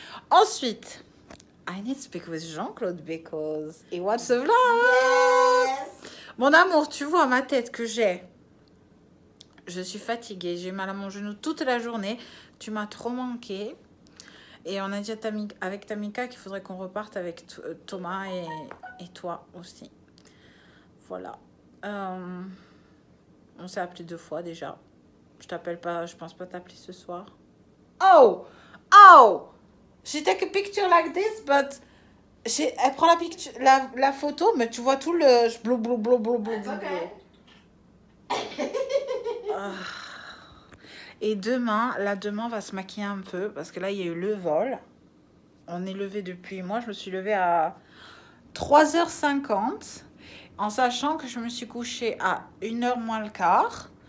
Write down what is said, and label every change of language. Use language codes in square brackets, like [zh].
[fr] Ensuite, [en] I need to speak with Jean-Claude because he watched the vlog. Yes. [fr] Mon amour, tu vois ma tête que j'ai. Je suis fatiguée, j'ai mal à mon genou toute la journée. Tu m'as trop manqué. Et on a dit avec Tamika qu'il faudrait qu'on reparte avec Thomas et toi aussi. Voilà. On s'est appelé 2 fois déjà. Je t'appelle pas, je pense pas t'appeler ce soir. Oh! Oh! [en] She take a picture like this, but... [fr] Elle prend la photo, mais tu vois tout le... Blou, blou, blou, blou, blou, blou. Et demain, on va se maquiller un peu, parce que là, il y a eu le vol. On est levé depuis... Moi, je me suis levée à 3h50, en sachant que je me suis couchée à 1h moins le quart.